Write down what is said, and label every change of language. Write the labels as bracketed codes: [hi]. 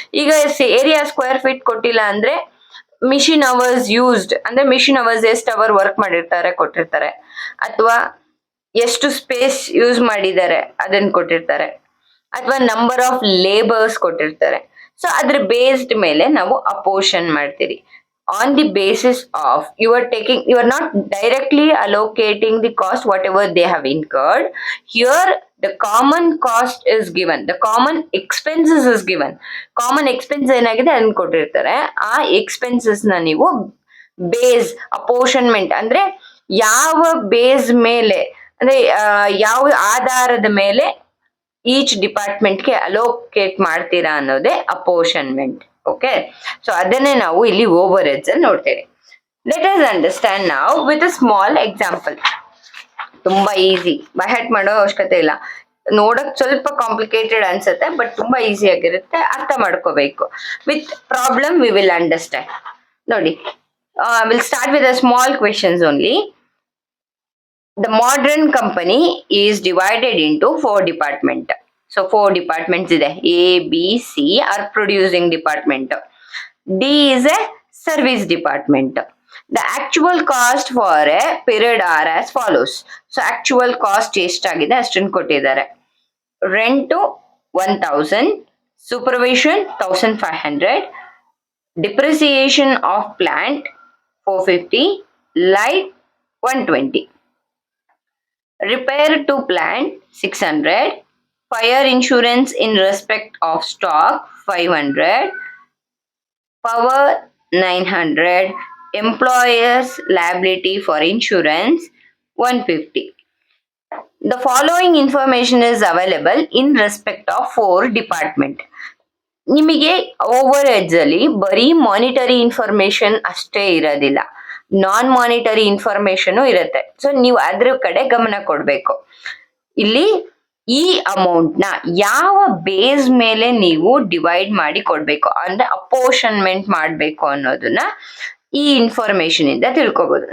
[kn] ಈಗ area square feet ಕೊಟ್ಟಿಲ್ಲ ಅಂದ್ರೆ ಮಿಷಿನ್ ಅವರ್ಸ್ ಯೂಸ್ಡ್ ಅಂದ್ರೆ ಮಿಷಿನ್ ಅವರ್ಸ್ ಎಷ್ಟು ಅವರ್ ವರ್ಕ್ ಮಾಡಿರ್ತಾರೆ ಕೊಟ್ಟಿರ್ತಾರೆ, ಅಥವಾ ಎಷ್ಟು ಸ್ಪೇಸ್ ಯೂಸ್ ಮಾಡಿದ್ದಾರೆ ಅದನ್ನ ಕೊಟ್ಟಿರ್ತಾರೆ, ಅಥವಾ ನಂಬರ್ ಆಫ್ ಲೇಬರ್ಸ್ ಕೊಟ್ಟಿರ್ತಾರೆ. ಸೊ ಅದ್ರ ಬೇಸ್ಡ್ ಮೇಲೆ ನಾವು ಅಪೋರ್ಷನ್ ಮಾಡ್ತೀರಿ. [en] On the basis of you are not directly allocating the cost whatever they have incurred. Here the common cost is given, the common expenses is given. [kn] Common expense ಏನಾಗಿದೆ ಅದನ್ನ ಕೊಟ್ಟಿರ್ತಾರೆ. ಆ expenses ನ ನೀವು ಬೇಸ್ ಅಪೋರ್ಷನ್ಮೆಂಟ್ ಅಂದ್ರೆ ಯಾವ base ಮೇಲೆ, ಅಂದ್ರೆ ಯಾವ ಆಧಾರದ ಮೇಲೆ ಈಚ್ ಡಿಪಾರ್ಟ್ಮೆಂಟ್ಗೆ ಅಲೋಕೇಟ್ ಮಾಡ್ತೀರಾ ಅನ್ನೋದೇ ಅಪೋರ್ಷನ್ಮೆಂಟ್. ಓಕೆ, ಸೊ ಅದನ್ನೇ ನಾವು ಇಲ್ಲಿ ಓವರ್ ಹೆಡ್ಸ್ ಅಲ್ಲಿ ನೋಡ್ತೇವೆ. [en] Let us understand ನಾವ್ with a small example. [kn] ತುಂಬಾ ಈಸಿ, ಬೈ ಹ್ಯಾಟ್ ಮಾಡೋ ಅವಶ್ಯಕತೆ ಇಲ್ಲ. ನೋಡಕ್ ಸ್ವಲ್ಪ ಕಾಂಪ್ಲಿಕೇಟೆಡ್ ಅನ್ಸುತ್ತೆ, ಬಟ್ ತುಂಬಾ ಈಸಿ ಆಗಿರುತ್ತೆ, ಅರ್ಥ ಮಾಡ್ಕೋಬೇಕು. [en] With problem we will understand. ನೋಡಿ, will start with a small questions only. The modern company is divided into 4 departments. So 4 departments ಇದೆ. A, B, C are producing department. D is a service department. The actual cost for a period are as follows. [kn] So actual cost ಎಷ್ಟಾಗಿದೆ ಅಷ್ಟನ್ನು ಕೊಟ್ಟಿದ್ದಾರೆ. [en] Rent 1,000, supervision 1,500, depreciation of plant 450, light 120. Repair to plant 600, fire insurance in respect of stock 500, power 900, employers liability for insurance 150. The following information is available in respect of 4 department. [kn] ನಿಮಗೆ over heads ಅಲ್ಲಿ ಬರೀ monetary information ಅಷ್ಟೇ ಇರೋದಿಲ್ಲ, ನಾನ್ monetary information ಇರುತ್ತೆ. So ನೀವು ಅದ್ರ ಕಡೆ ಗಮನ ಕೊಡ್ಬೇಕು. ಇಲ್ಲಿ ಈ ಅಮೌಂಟ್ ನ ಯಾವ ಬೇಸ್ ಮೇಲೆ ನೀವು ಡಿವೈಡ್ ಮಾಡಿ ಕೊಡ್ಬೇಕು ಅಂದ್ರೆ ಅಪೋರ್ಷನ್ಮೆಂಟ್ ಮಾಡ್ಬೇಕು ಅನ್ನೋದನ್ನ ಈ ಇನ್ಫಾರ್ಮೇಶನ್ ಇಂದ ತಿಳ್ಕೊಬಹುದು.